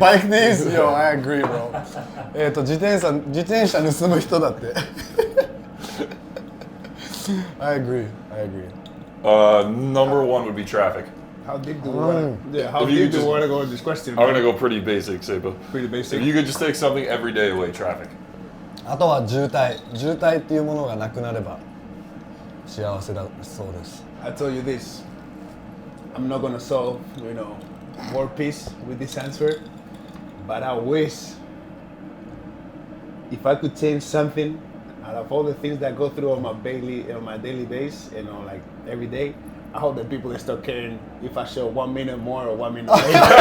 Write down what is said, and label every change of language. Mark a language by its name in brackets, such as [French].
[English] Bike thieves? Yo, I agree, bro. [Japanese] 自転車盗む人だって。 [English] I agree. Number one would be traffic. How deep do we want to? Yeah, how If you deep do just- we want to go with this question? I'm gonna go pretty basic, Seba. Pretty basic. If you could just take something every day away, traffic. [Japanese] あとは渋滞っていうものがなくなれば幸せだそうです。 [English] I told you this. I'm not gonna solve, war peace with this answer, but I wish if I could change something out of all the things that go through on my daily base, like every day. I hope that people start caring if I show 1 minute more or 1 minute later.